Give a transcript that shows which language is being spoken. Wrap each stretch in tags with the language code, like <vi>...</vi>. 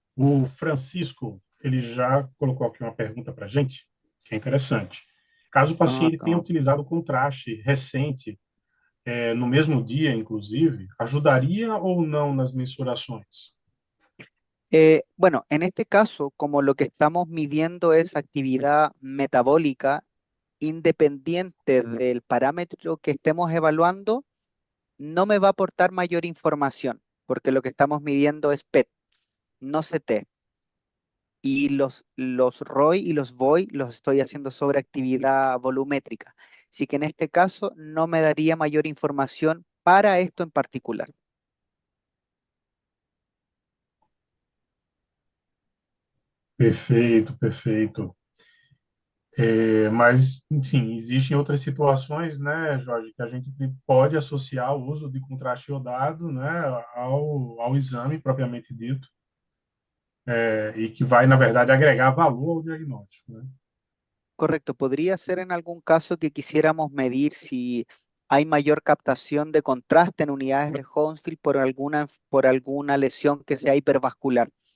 <pt>O Francisco, ele já colocou aqui uma pergunta para a gente, que é interessante. Caso o Ah, paciente tenha utilizado contraste recente, no mesmo dia, inclusive, ajudaria ou não nas mensurações?</pt> <es>Bueno, en este caso, como lo que estamos midiendo es actividad metabólica independiente del parámetro que estemos evaluando, no me va a aportar mayor información, porque lo que estamos midiendo es PET, no CT. Y los ROI y los VOI los estoy haciendo sobre actividad volumétrica. Así que en este caso no me daría mayor información para esto en particular.</es> <pt>Perfeito, perfeito. Mas, enfim, existem outras situações, né, Jorge, que a gente pode associar o uso de contraste iodado, né, ao exame propriamente dito, e que vai, na verdade, agregar valor ao diagnóstico, né?</pt> <es>Correcto, podría ser en algún caso que quisiéramos medir si hay mayor captación de contraste en unidades de Hounsfield por alguna lesión que sea hipervascular.</es>